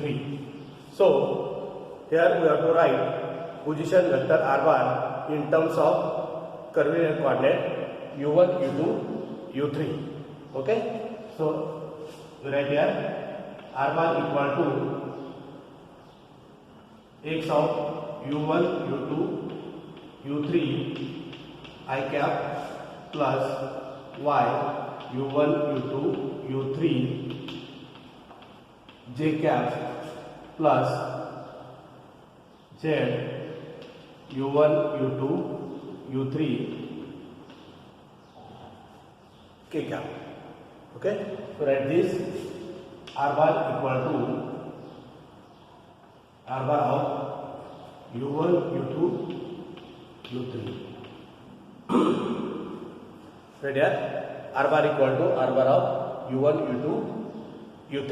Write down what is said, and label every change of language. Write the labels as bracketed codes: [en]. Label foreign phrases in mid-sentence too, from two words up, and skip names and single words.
[en] So here we have to write position vector r bar in terms of curvilinear coordinate u1, u2, u3. Okay, so we write here r bar equal to x of u1, u2, u3 I cap plus y u1, u2, u3 j cap plus z u1, u2, u3 k cap. Okay, so write this r bar equal to r bar of u1, u2, u3. Right here, r bar equal to r bar of u1, u2, u3.